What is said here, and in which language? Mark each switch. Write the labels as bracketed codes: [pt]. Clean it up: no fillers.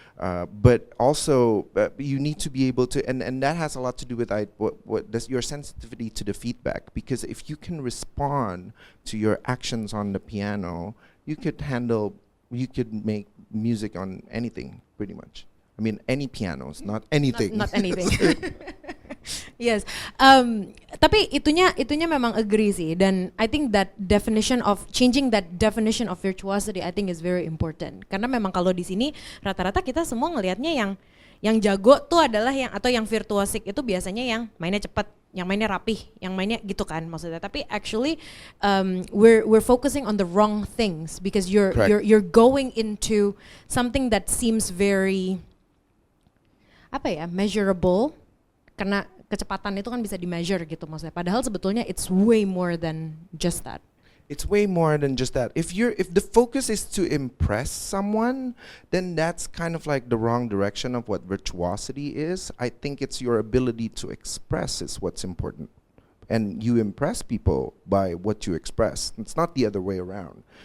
[en] But also you need to be able to, and that has a lot to do with your sensitivity to the feedback, because if you can respond to your actions on the piano, you could make music on anything pretty much. I mean, any pianos, not anything. Not anything. Yes. [id] Tapi itunya memang agree sih, dan [en] I think that definition of changing that definition of virtuosity I think is very important. [id] Karena memang kalau di sini rata-rata kita semua ngelihatnya yang jago tuh adalah yang virtuosic itu biasanya yang mainnya cepat, yang mainnya rapih, yang mainnya gitu kan maksudnya. Tapi [en] actually we're focusing on the wrong things, because you're going into something that seems very measurable, [id] karena kecepatan itu kan bisa di-measure gitu maksudnya. Padahal sebetulnya [en] it's way more than just that. It's way more than just that. If the focus is to impress someone, then that's kind of like the wrong direction of what virtuosity is. I think it's your ability to express is what's important. And you impress people by what you express. It's not the other way around.